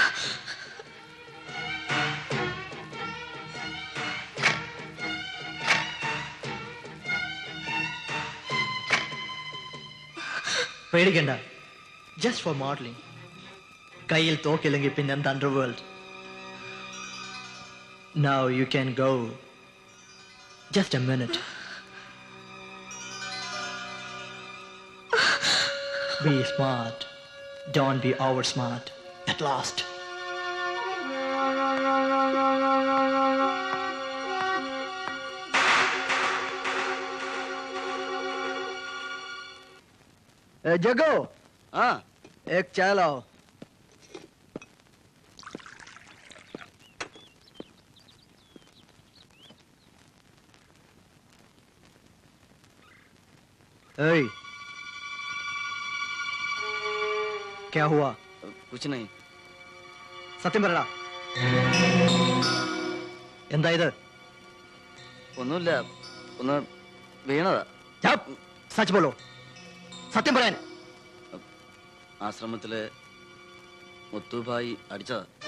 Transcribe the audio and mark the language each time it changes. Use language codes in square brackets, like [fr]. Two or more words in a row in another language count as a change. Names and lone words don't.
[ml] പേടിക്കണ്ട, [en] just for modelling. [ml] കയ്യിൽ തോക്കില്ലെങ്കിൽ പിന്നെന്താ അണ്ടർവേൾഡ്. [en] Now you can go. Just a minute. Be smart. Don't be over smart. At last. [hi] जगो. हाँ. एक चाय लाओ. Hey. क्या हुआ? कुछ नहीं. [ml] സത്യം പറയടാ, എന്താ ഇത്? ഒന്നുമില്ല, ഒന്ന് വീണതാ. [hi] सच बोलो, [ml] സത്യം പറയാൻ. ആശ്രമത്തിലെ മുത്തുഭായി അടിച്ചതാ.